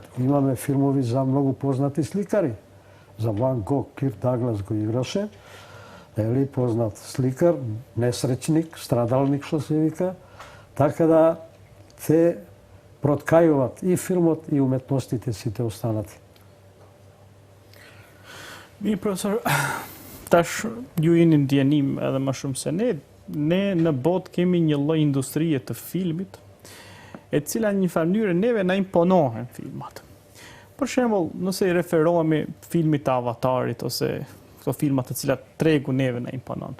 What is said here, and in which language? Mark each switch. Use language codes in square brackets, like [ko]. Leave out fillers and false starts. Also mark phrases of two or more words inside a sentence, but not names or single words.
[mk] Имаме филмови за многу познати сликари. За Ван Гог, Кирк Даглас го играше. Ели, познат сликар, несречник, страдалник, што се вика. Така да се проткајуваат и филмот и уметностите сите останати. [sq] Mi profesor, tash ju jeni ndjenim edhe më shumë se ne në botë kemi një lloj industrie të filmit, e cila në një mënyrë neve na imponohen filmat. Për shembull, nëse i referohemi filmit të Avatarit ose këto filmat të cilat tregu neve na imponon.